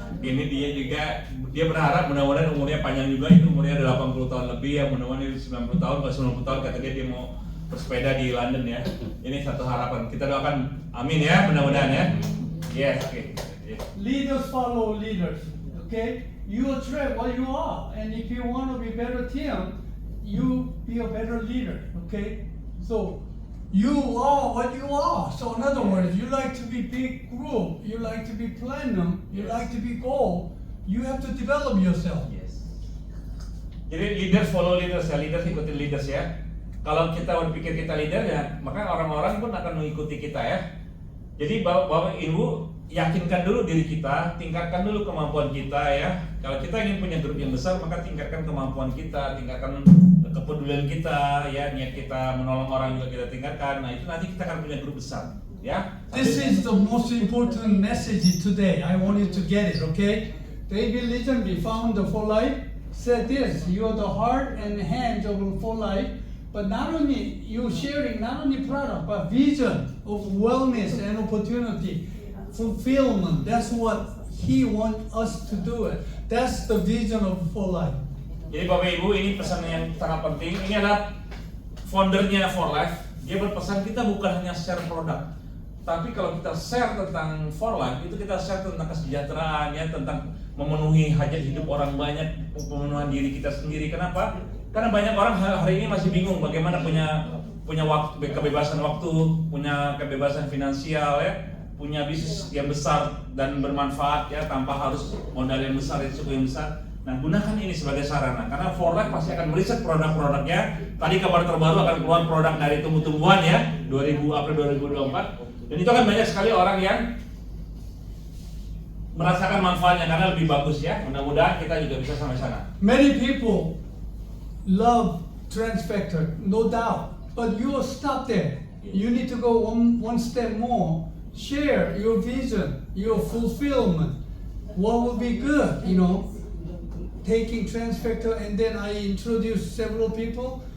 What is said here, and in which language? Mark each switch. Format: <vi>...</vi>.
<id>Ini dia juga, dia berharap mudah-mudahan umurnya panjang juga, itu umurnya ada 80 tahun lebih ya, mudah-mudahan 90 tahun, kalau 90 tahun kata dia mau bersepeda di London ya. Ini satu harapan, kita doakan amin ya, mudah-mudahan ya.</id> <en>Yes, oke. Yes. Leaders follow leaders, okay? You attract what you are, and if you want to be better team, you be a better leader, okay? So you are what you are. So in other words, you like to be big group, you like to be platinum, you Yes. like to be gold. You have to develop yourself. Yes.</en> <id>Jadi</id> <en>leaders follow leaders</en> <id>ya, leaders ikutin leaders ya. Kalau kita berpikir kita leader ya, maka orang-orang pun akan mengikuti kita ya. Jadi Bapak Ibu yakinkan dulu diri kita, tingkatkan dulu kemampuan kita ya. Kalau kita ingin punya grup yang besar, maka tingkatkan kemampuan kita, tingkatkan kepedulian kita ya, niat kita menolong orang juga kita tingkatkan. Nah, itu nanti kita akan punya grup besar ya.</id> <en>This is the most important message today. I want you to get it, okay? David Lisenby, founder for life, said this: you are the heart and hands of for life. But not only you sharing not only product but vision of wellness and opportunity, fulfillment. That's what he wants us to do it. That's the vision of For Life.</en> <id>Jadi Bapak Ibu, ini pesan yang sangat penting. Ini adalah foundernya For Life. Dia berpesan kita bukan hanya share produk, tapi kalau kita share tentang For Life, itu kita share tentang kesejahteraan ya, tentang memenuhi hajat hidup orang banyak, pemenuhan diri kita sendiri. Kenapa? Karena banyak orang hari ini masih bingung bagaimana punya waktu, kebebasan waktu, punya kebebasan finansial ya, punya bisnis yang besar dan bermanfaat ya, tanpa harus modal yang besar, risiko yang besar. Nah, gunakan ini sebagai sarana, karena For Life pasti akan meriset produk-produknya. Tadi kabar terbaru akan keluar produk dari tumbuh-tumbuhan ya, April 2024. Dan itu akan banyak sekali orang yang merasakan manfaatnya karena lebih bagus ya. Mudah-mudahan kita juga bisa sampai sana.</id> <en>Many people love Transfactor, no doubt, but you will stop there. You need to go one step more. Share your vision, your fulfillment. What will be good, you know? Taking Transfactor, and then I introduced several people.</en>